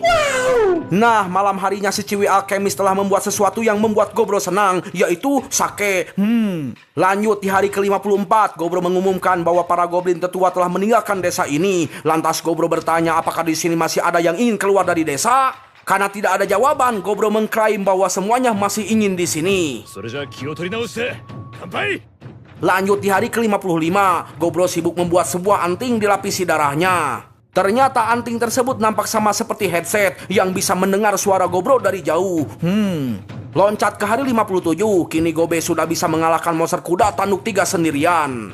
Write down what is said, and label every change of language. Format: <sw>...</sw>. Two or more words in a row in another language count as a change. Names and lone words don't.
<id>Nah, malam harinya si Ciwi Alkemis telah membuat sesuatu yang membuat Gobro senang, yaitu sake. Lanjut di hari ke-54, Gobro mengumumkan bahwa para goblin tetua telah meninggalkan desa ini. Lantas Gobro bertanya apakah di sini masih ada yang ingin keluar dari desa. Karena tidak ada jawaban, Gobro mengklaim bahwa semuanya masih ingin di sini.</id> <ja>それじゃあ気を取り直して乾杯</ja> <id>Lanjut di hari ke-55, Gobro sibuk membuat sebuah anting dilapisi darahnya. Ternyata anting tersebut nampak sama seperti headset yang bisa mendengar suara Gobro dari jauh. Loncat ke hari 57, kini Gobe sudah bisa mengalahkan monster kuda tanduk 3 sendirian.</id>